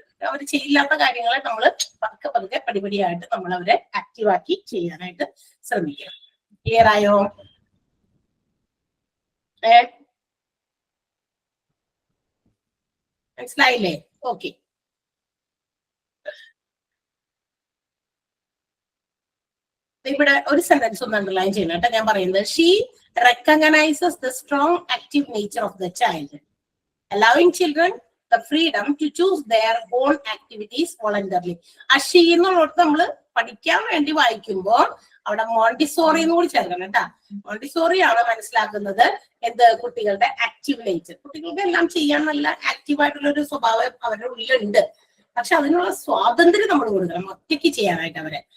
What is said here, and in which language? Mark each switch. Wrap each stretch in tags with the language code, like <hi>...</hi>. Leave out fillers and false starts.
<ml>അവര് ചെയ്യില്ലാത്ത കാര്യങ്ങളെ നമ്മൾ പതുക്കെ പടിപടിയായിട്ട് നമ്മൾ അവരെ ആക്റ്റീവാക്കി ചെയ്യാനായിട്ട് ശ്രമിക്കണം. ക്ലിയർ ആയോ? മനസ്സിലായില്ലേ? ഓക്കെ. ഇവിടെ ഒരു സെന്റൻസ് ഒന്ന് അണ്ടർലൈൻ ചെയ്യണം കേട്ടോ. ഞാൻ പറയുന്നത്,</ml> <en>She recognizes the strong active nature of the child, allowing children the freedom to choose their own activities voluntarily.</en> <ml>ആ ഷീ എന്നുള്ളത് നമ്മള് പഠിക്കാൻ വേണ്ടി വായിക്കുമ്പോൾ അവിടെ മോണ്ടിസോറി എന്ന് കൂടി ചേർക്കണം കേട്ടാ. മോണ്ടിസോറി ആണ് മനസ്സിലാക്കുന്നത് എന്ത്, കുട്ടികളുടെ ആക്റ്റീവ് നേച്ചർ. കുട്ടികൾക്ക് എല്ലാം ചെയ്യാൻ നല്ല ആക്റ്റീവായിട്ടുള്ള ഒരു സ്വഭാവം അവരുടെ ഉള്ളിലുണ്ട്. പക്ഷെ അതിനുള്ള സ്വാതന്ത്ര്യം നമ്മൾ കൊടുക്കണം ഒറ്റയ്ക്ക് ചെയ്യാനായിട്ട് അവരെ.</ml>